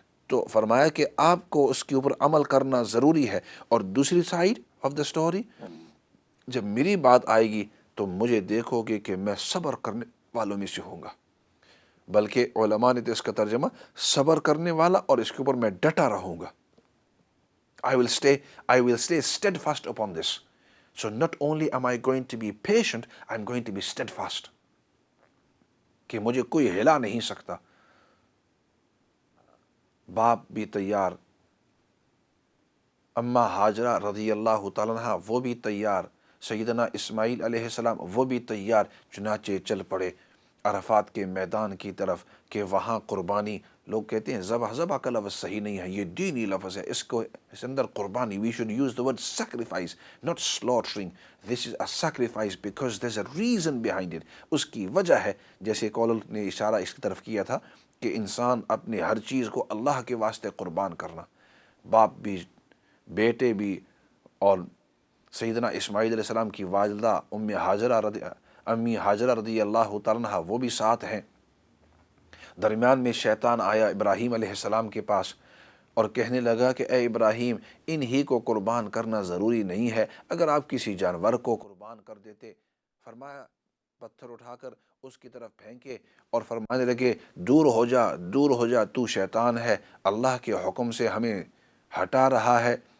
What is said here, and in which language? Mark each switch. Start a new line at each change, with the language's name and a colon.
Urdu: تو فرمایا کہ آپ کو اس کے اوپر عمل کرنا ضروری ہے. اور دوسری
English: side of the story,
Urdu: جب میری بات آئے گی تو مجھے دیکھو گے کہ میں صبر کرنے والوں میں سے ہوں گا. بلکہ علماء نے تو اس کا ترجمہ صبر کرنے والا، اور اس کے اوپر میں ڈٹا رہوں گا.
English: I will stay steadfast upon this. So not only am I going to be patient, I'm going to be steadfast.
Urdu: کہ مجھے کوئی ہلا نہیں سکتا. باپ بھی تیار، اماں ہاجرہ رضی اللہ تعالیٰ عنہ وہ بھی تیار، سیدنا اسماعیل علیہ السلام وہ بھی تیار. چنانچہ چل پڑے. عرفات کے میدان کی طرف کہ وہاں قربانی، لوگ کہتے ہیں ذبح کا لفظ صحیح نہیں ہے، یہ دینی لفظ ہے، اس اندر قربانی،
English: We should use the word sacrifice not slaughtering. this is a sacrifice because there's a reason behind it.
Urdu: اس کی وجہ ہے، جیسے کالر نے اشارہ اس کی طرف کیا تھا کہ انسان اپنے ہر چیز کو اللہ کے واسطے قربان کرنا، باپ بھی، بیٹے بھی، اور سیدنا اسماعیل علیہ السلام کی والدہ امی حاجرہ رضی اللہ تعالیٰ عنہ وہ بھی ساتھ ہیں۔ درمیان میں شیطان آیا ابراہیم علیہ السلام کے پاس اور کہنے لگا کہ اے ابراہیم، انہی کو قربان کرنا ضروری نہیں ہے، اگر آپ کسی جانور کو قربان کر دیتے۔ فرمایا پتھر اٹھا کر اس کی طرف پھینکے اور فرمانے لگے دور ہو جا، دور ہو جا، تو شیطان ہے، اللہ کے حکم سے ہمیں ہٹا رہا ہے۔